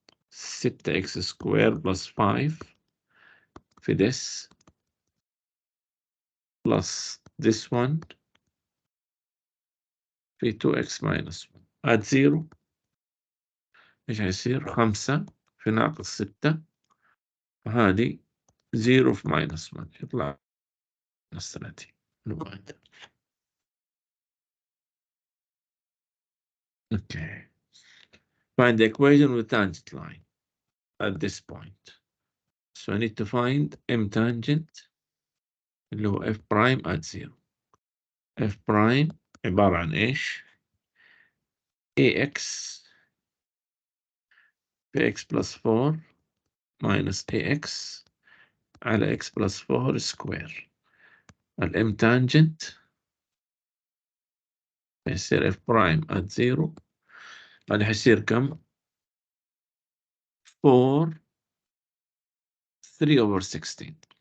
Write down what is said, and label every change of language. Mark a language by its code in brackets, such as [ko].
[en] 6x square plus 5 في this plus this one في 2x minus 1 add 0. [ar] ايش هيصير 5 في ناقص 6 هذه 0 في minus 1 يطلع [en] minus 30. Okay. Find the equation with tangent line at this point. So I need to find m tangent [ar] اللي هو [en] f prime at 0. f prime [ar] عبارة عن ايش؟ [en] ax في x plus 4 minus ax على x plus 4 square. الm tangent [ar] يصير [en] f prime at 0. [ar] هذا حيصير كم؟ 4 3 [en] over 16.